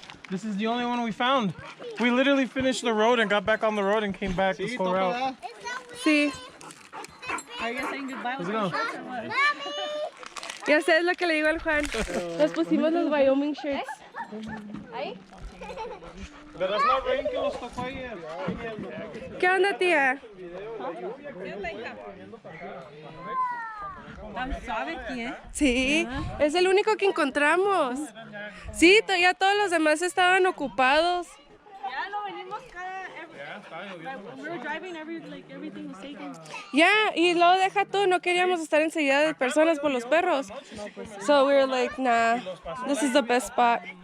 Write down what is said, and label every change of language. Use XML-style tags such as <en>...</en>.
<en>This is the only one we found. We literally finished the road and got back on the road and came back this whole route.</en> <es>Sí.</es> <en>How's it going?</en> <es>Ya sabes lo que le digo al Juan. Nos pusimos los</es> <en>Wyoming shirts.</en> <es>Verás la rain que los tocó ayer. ¿Qué onda, tía? ¿Tan suave que? Sí, es el único que encontramos. Sí, ya todos los demás estaban ocupados. Ya lo venimos cada...</es> <en>We were driving, everything was taken.</en> <es>Ya, y luego deja tú, no queríamos estar enseguida de personas por los perros.</es> <en>So we were like, nah, this is the best spot.</en>